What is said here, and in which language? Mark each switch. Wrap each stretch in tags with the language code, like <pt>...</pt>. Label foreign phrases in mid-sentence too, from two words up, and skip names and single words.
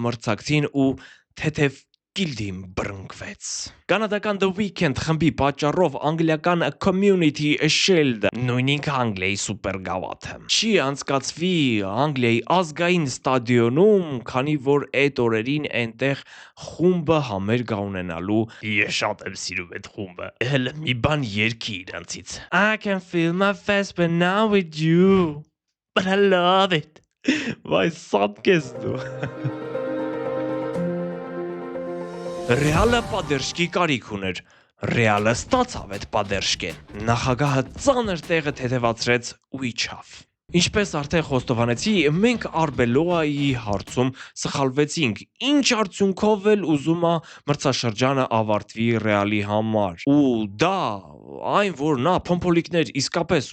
<hy>մրցակցին ու թեթև կիլդին բռնկվեց։ Կանադական The Weeknd խմբի պատճառով անգլիական Community Shield, նույնիսկ Անգլիայի սուպերգավաթը, չի անցկացվի Անգլիայի ազգային ստադիոնում, քանի որ այդ օրերին այնտեղ խումբը համերգ ունենալու։ Ես շատ եմ սիրում այդ խումբը։ Հələ մի բան երգի իրանցից։</hy> <en>I can feel my face but now with you, but I love it։</en> <hy>Վայ, սատկես դու։ Ռեալը պատերժքի կարիք ուներ։ Ռեալը ստացավ այդ պատերժքեն։ Նախագահը ծանր տեղը թեթևացրեց ու իջավ։ Ինչպես արդեն խոստովանեցի, մենք Arbeloa-ի հարցում սխալվեցինք, ինչ արդյունքով էլ ուզում է մրցաշրջանը ավարտվի Ռեալի համար։ Ու դա այն, որ նա փոմփոլիկներ իսկապես</hy>